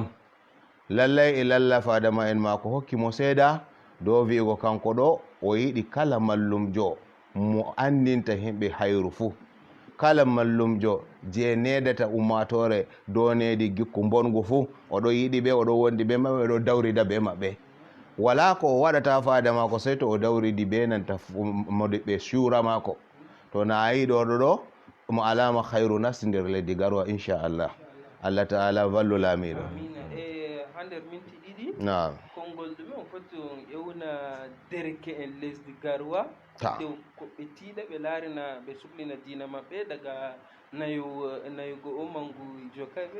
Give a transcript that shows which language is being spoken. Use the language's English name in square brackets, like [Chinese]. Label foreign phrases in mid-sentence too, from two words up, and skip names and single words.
[Fula] Lallay lalla fadama en mako hokki mo seeda dow wi'ugo kanko ɗo o yiɗi kala mallumjo mo andinta himɓe hayru fu, kala mallumjo je nedata ummatore dow nedi gikku bongu fu oɗo yiɗi ɓe, oɗo wondi ɓe maɓɓe, oɗo dawrida be maɓɓe. Wala ko o waɗata faada mako sey to o dawridi be nanta modiɓɓe shura mako. To na a yi ɗo mo alama hayru nasti nder leddi garwa inchallah. [Arabic] الله تعالى [Fula] vallu laamiɗo. Ha nder minti ɗiɗi konngol ɗume on foti on ƴewna derke en lesdi garwa dow ko ɓe tiiɗa ɓe laarina ɓe suhlina diina maɓɓe daga nayugo o mangu jokayɓe